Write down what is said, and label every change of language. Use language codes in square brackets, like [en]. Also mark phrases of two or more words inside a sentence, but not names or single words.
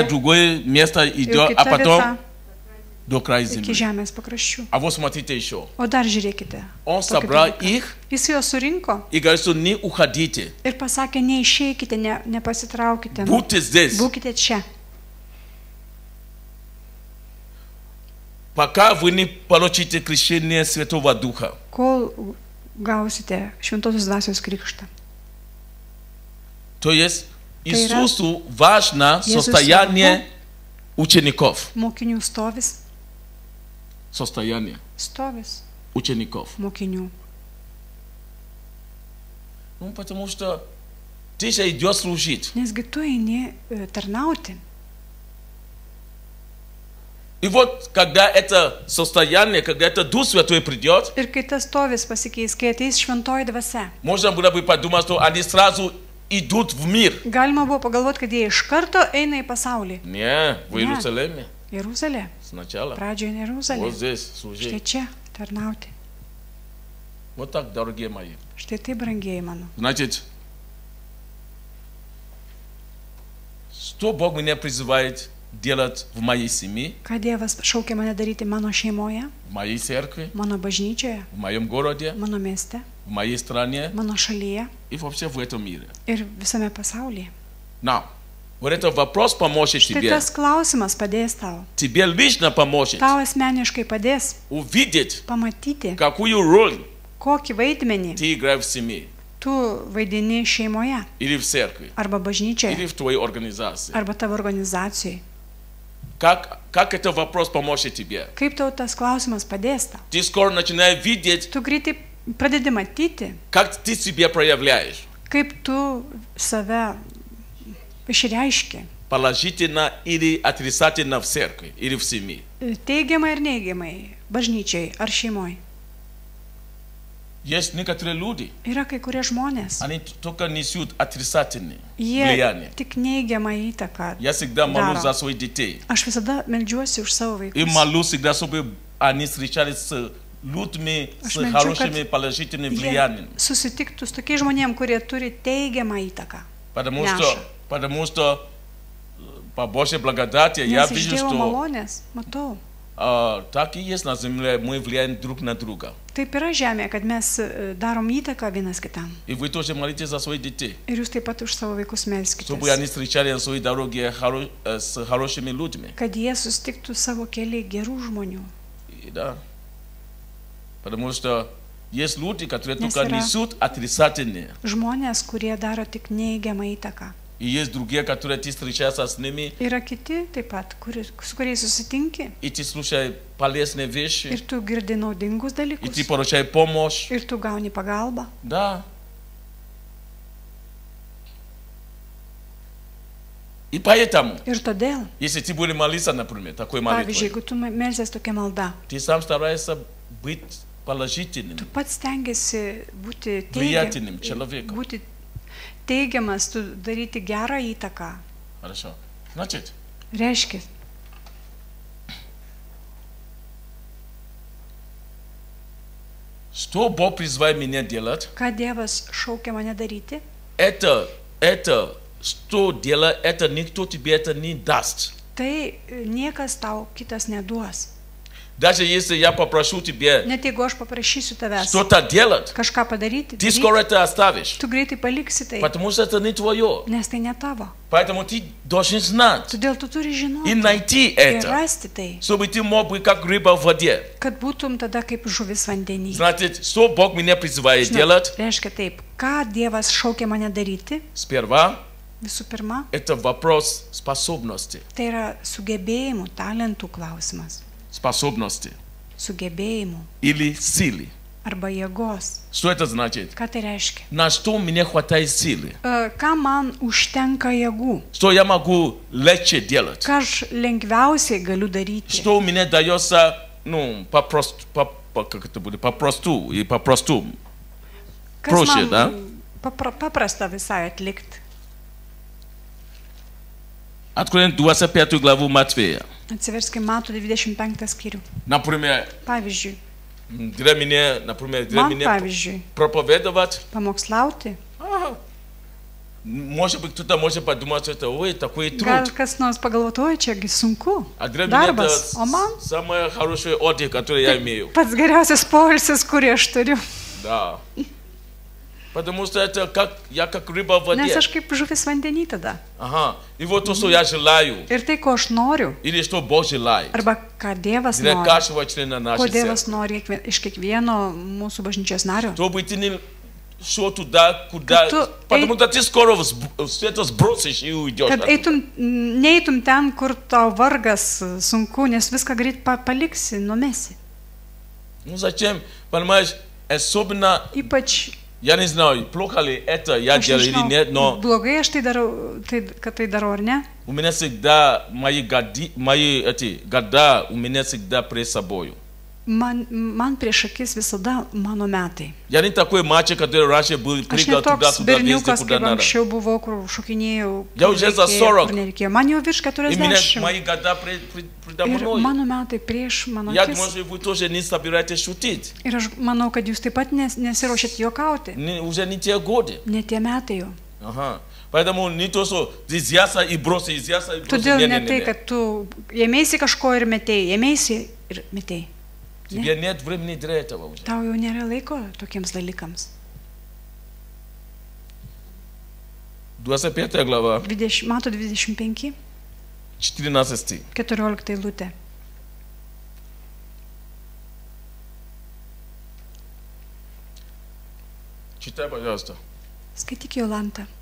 [ru] уже другое место [lt] Jau [ru] идет. А [lt] kita [ru] потом [lt] vieta [ru] до края [lt] iki [ru] земли. [lt] žemės pakraščių. [ru] А вот смотрите еще. [lt] O dar žiūrėkite. [ru] Он [lt] tokį [ru] собрал [lt] dalyką. [ru] их [lt] Jis juos surinko [ru] и говорит, что не уходите. [lt] ir pasakė, neišeikite, nepasitraukite, [ru] Будьте здесь. [lt] būkite čia. [ru] Пока вы не получите крещение Святого Духа. [lt] Kol gausite šventosios dvasios krikštą. [ru] То есть [lt] Tai yra- [ru] Иисусу важно [lt] Jėzui [ru] состояние учеников. [lt] Mokinių stovis, [ru] Состояние учеников. [lt] mokinių. [ru] Ну, потому что ты же идешь служить. [lt] Nesgi tu eini tarnauti. [ru] И вот, когда это состояние, когда это Дух Святой придет, [lt] Ir kai tas stovis pasikeis, kai ateis šventoji dvasia, [ru] можно было бы подумать, что они сразу идут в мир. [lt] galima buvo pagalvoti, kad jie iš karto eina į pasaulį. [ru] Не, в Иерусалиме [lt] Jeruzalė, [ru] сначала. [lt] pradžioje Jeruzalė. [ru] Вот здесь [lt] Štai [ru] служить. [lt] čia tarnauti. [ru] Вот так, дорогие мои. [lt] Štai tai, brangiai mano. [ru] Значит, что Бог меня призывает делать в моей семье, [lt] Ką Dievas šaukia mane daryti mano šeimoje, [ru] в моей церкви, [lt] mano bažnyčioje, [ru] в моем городе, [lt] mano mieste, [ru] в моей стране [lt] mano šalyje [ru] и вообще в этом мире. [lt] ir visame pasaulyje. [ru] Now, вот этот вопрос поможет [lt] Štai [ru] тебе. [lt] tas klausimas padės tau. [ru] Тебе лично поможет [lt] Tau asmeniškai padės [ru] увидеть, [lt] pamatyti, [ru] какую роль [lt] kokį vaidmenį [ru] ты играешь в семье [lt] tu vaidini šeimoje, [ru] или в церкви, [lt] arba [ru] или [lt] bažnyčioje, [ru] в твоей организации. [lt] arba tavo organizacijai. [ru] Как этот вопрос поможет тебе? [lt] Kaip tau tas klausimas padės tau? [ru] Ты скоро начинаешь видеть, [lt] Tu greitai pradedi matyti, [ru] как ты себя проявляешь. [lt] kaip tu save išreiški. [ru] Положительно или отрицательно в церкви или в семье. [lt] Teigiamai ir neigiamai, bažnyčiai ar šeimoje. [ru] Есть некоторые люди, [lt] Yra kai kurie žmonės, [ru] они только несут отрицательное [lt] jie [ru] влияние. [lt] tik neigiamą įtaką. [ru] Я всегда молюсь [lt] Daro. [ru] за своих детей. [lt] Aš visada meldžiuosi už savo [ru] И [lt] vaikus. [ru] молюсь всегда, чтобы они встречались с людьми с [lt] Aš meldžiu, [ru] хорошими [lt] kad [ru] положительными [lt] jie [ru] влияниями. [lt] susitiktų su tokiais žmonėm, kurie turi teigiamą įtaką. [ru] Потому что по Божьей благодати я [lt] Nes iš [ru] вижу, [lt] Dievo [ru] что [lt] malonės matau. [ru] так и есть на земле, мы влияем друг на друга. [lt] Taip yra žemė, kad mes darom įtaką vienas kitam. [ru] И вы тоже молитесь за своих детей, [lt] Ir jūs taip pat už savo vaikus [ru] чтобы они [lt] melskite. [ru] встречали на своей дороге с хорошими людьми. [lt] Kad jie susitiktų savo keliai gerų žmonių. [ru] И да. Потому что есть люди, которые [lt] Nes [ru] только [lt] yra [ru] несут отрицательные. [lt] žmonės, kurie daro tik neigiamą įtaką. [ru] И есть другие, которые ты встречаешься с ними, [lt] Yra kiti taip pat, su kuriais susitinki [ru] и ты слушаешь полезные вещи, [lt] ir tu girdi naudingus [ru] и ты [lt] dalykus [ru] получаешь помощь. [lt] ir tu gauni pagalbą. [ru] Да. И поэтому, [lt] Ir todėl, [ru] если ты будешь молиться, например, такой [lt] pavyzdžiui, [ru] молитвой, [lt] jeigu tu melsies tokia malda, [ru] ты сам стараешься быть [lt] tu [ru] положительным. [lt] pats stengiasi būti [ru] Влиятельным человеком. [lt] būti teigiamas, tu daryti gerą įtaką. [ru] Хорошо. Значит, [lt] Reiškia, [ru] что Бог призывает меня делать, [lt] ką Dievas šaukia mane daryti, [ru] это, что делать, это никто тебе это не даст. [lt] tai niekas tau kitas neduos. [ru] Даже если я попрошу тебя [lt] Net jeigu aš paprašysiu tavęs [ru] что-то делать, [lt] kažką padaryti, [ru] ты скоро это оставишь, [lt] tu greitai paliksi tai, [ru] потому что это не твое. [lt] nes tai ne tavo. [ru] Поэтому ты должен знать [lt] Todėl tu turi [ru] и [lt] žinoti [ru] найти [lt] ir [ru] это, [lt] rasti tai, [ru] чтобы ты мог быть как рыба в воде. [lt] kad būtum tada kaip žuvis vandenyje. [ru] Значит, что Бог меня призывает делать? [lt] Reiškia taip, ką Dievas šaukia mane daryti, [ru] Сперва [lt] visų pirma, [ru] это вопрос способности. [lt] tai yra sugebėjimų, talentų klausimas. [ru] Способности [lt] Sugebėjimų [ru] или силы. [lt] arba jėgos. [ru] Что это значит? [lt] Ką tai reiškia? [ru] На что мне хватает силы? [lt] Ką man užtenka jėgų? [ru] Что я могу легче делать? [lt] Ką aš lengviausiai galiu daryti? [ru] Что у меня дается, как это будет, попросту и попросту. [lt] Kas Prošė, man da? paprasta visai atlikti. [ru] Откровение 25 главу Матфея. [lt] Atsiverskime Mato 25 skyrių. [ru] Например, [lt] Pavyzdžiui, [ru] для [lt] man [ru] меня [lt] pavyzdžiui, [ru] проповедовать. [lt] pamokslauti. [ru] Может быть, кто-то может подумать, что это, ой, такой [lt] Gal [ru] труд. [lt] kas nors pagalvotų, čiagi sunku. [ru] А для меня это [lt] Darbas, o man [ru] самый хороший отдых, который я имею. [lt] pats geriausias poilsis, kurį aš turiu. [ru] Да. Потому что это я как рыба в [lt] Nes [ru] воде. [lt] aš kaip žuvis vandenį tada. [ru] Ага. И вот то, что я желаю, [lt] Ir tai, ko aš noriu, [ru] или что Бог желает, [lt] arba ką Dievas [ru] для [lt] nori, [ru] каждого члена [lt] ko [ru] нашей [lt] Dievas [ru] церкви. [lt] nori iš kiekvieno mūsų bažnyčios nario. [ru] Чтобы ты не шел туда, куда... [lt] Kad tu [ru] Потому что ты скоро все это сбросишь и уйдешь. [lt] Kad neitum ten, kur tau vargas sunku, nes viską greit paliksi, numesi. [ru] Ну зачем, понимаешь, особенно, [lt] Ypač, [ru] я не знаю, плохо ли это я [lt] aš [ru] делаю или нет, но [lt] blogai aš tai darau, kad tai darau ar ne. [ru] у меня всегда мои года у меня всегда пред собой. [lt] Man prieš akis visada mano metai. [ru] Я не такой мальчик, который раньше был, [lt] Aš [ru] прыгал [lt] netoks [ru] туда-сюда, везде, [lt] berniukas, [ru] куда [lt] kaip [ru] надо. [lt] anksčiau buvau, kur šokinėjau, [ru] Я уже за 40. [lt] kur nereikėjo. Man jau virš [ru] И меня [lt] 40. [ru] мои года предо [lt] Ir [ru] мной. [lt] mano metai prieš mano [ru] Я [lt] akis. [ru] думаю, что вы тоже не собираетесь шутить. [lt] Ir aš manau, kad jūs taip pat nesiruošiat juokauti. [ru] Уже не те годы. [lt] Ne tie metai jau. [ru] Ага. Поэтому не то, что изъяса и бросил, изъяса и бросил. [lt] Todėl ne tai, kad tu ėmėsi kažko ir metėjai, ėmėsi ir metėjai. [ru] Тебе нет времени для этого уже. [lt] Tau jau nėra laiko tokiems dalykams. [ru] 25 глава, [lt] Mato 25, [ru] 14 стих. [lt] 14 eilutė. [ru] Читай, пожалуйста. [lt] Skaityk Jolanta.